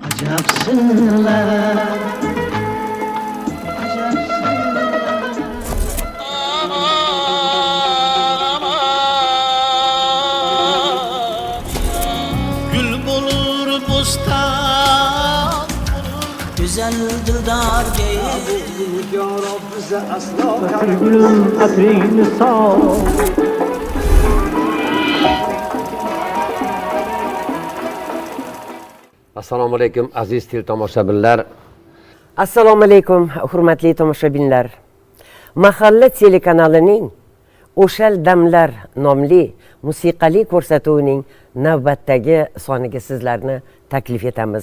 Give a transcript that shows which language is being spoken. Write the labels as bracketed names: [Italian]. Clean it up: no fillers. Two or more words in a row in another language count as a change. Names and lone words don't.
[Turkish] Gül bulur bostan güzel dildar değil. Ya Rab bize asla Gülüm atrini sağ. [Uzbek] Assalomu alaykum aziz teletomoshabinlar. Assalomu alaykum hurmatli tomoshabinlar. Mahalla telekanalining O'shal damlar nomli musiqali ko'rsatuvining navbatdagi soniga sizlarni taklif etamiz.